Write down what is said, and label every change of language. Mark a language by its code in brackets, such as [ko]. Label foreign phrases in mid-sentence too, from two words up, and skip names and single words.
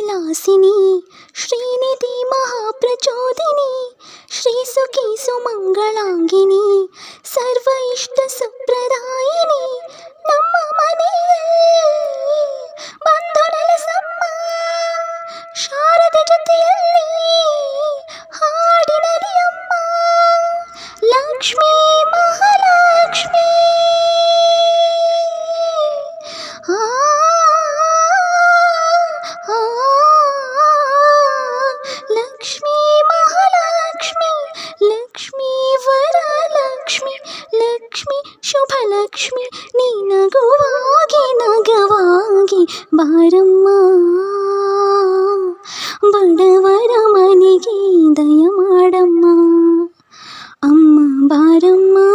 [sa] శ్రీనివాసిని శ్రీనిధి మహాప్రచోదిని శ్రీసుఖీ సుమంగళాంగిని సర్వ ఇష్ట సుప్రదాయిని [kn] ನಮ್ಮ ಮನೆಯಲ್ಲಿ ಬಂಧು ನೆಲೆಸಮ್ಮ ಶಾರದೆ ಜೊತೆಯಲ್ಲಿ ಹಾಡಿನಲಿ ಅಮ್ಮ ಲಕ್ಷ್ಮೀ ಮಹಾಲಕ್ಷ್ಮಿ ಲಕ್ಷ್ಮೀ ಮಹಾಲಕ್ಷ್ಮಿ ಲಕ್ಷ್ಮೀ ವರಲಕ್ಷ್ಮಿ ಲಕ್ಷ್ಮಿ ಶುಭಲಕ್ಷ್ಮಿ ನೀ ನಗುವಾಗಿ ನಗವಾಗಿ ಬಾರಮ್ಮ ಬಡವರ ಮನೆಗೆ ದಯ ಮಾಡಮ್ಮ ಅಮ್ಮ ಬಾರಮ್ಮ.